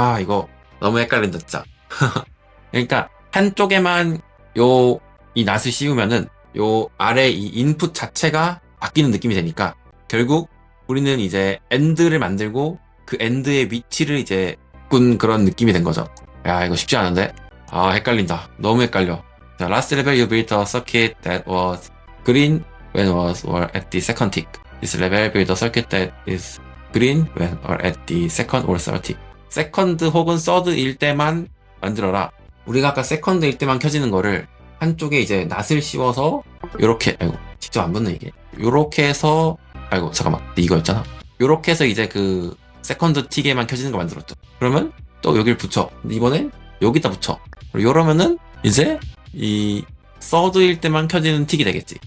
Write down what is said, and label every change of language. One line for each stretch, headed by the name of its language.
Korean: 이거 너무 헷갈린다 진짜. 그러니까 한쪽에만 이 낫을 씌우면은 요 아래 이 인풋 자체가 바뀌는 느낌이 되니까 결국 우리는 이제 엔드를 만들고 그 엔드의 위치를 이제 바꾼 그런 느낌이 된 거죠. 야, 이거 쉽지 않은데? 헷갈린다. 너무 헷갈려.
English: 자, last level you built a circuit that was green when was or at the second tick. This level built a circuit that is green when or at the second or third tick.
Korean: 세컨드 혹은 서드일 때만 만들어라. 우리가 아까 세컨드일 때만 켜지는 거를 한쪽에 이제 낫을 씌워서 요렇게, 아이고 직접 안 붙네 이게. 요렇게 해서, 아이고 잠깐만 이거였잖아. 요렇게 해서 이제 그 세컨드 틱에만 켜지는 거 만들었죠. 그러면 또 여길 붙여. 근데 이번엔 여기다 붙여. 이러면은 이제 이 서드일 때만 켜지는 틱이 되겠지.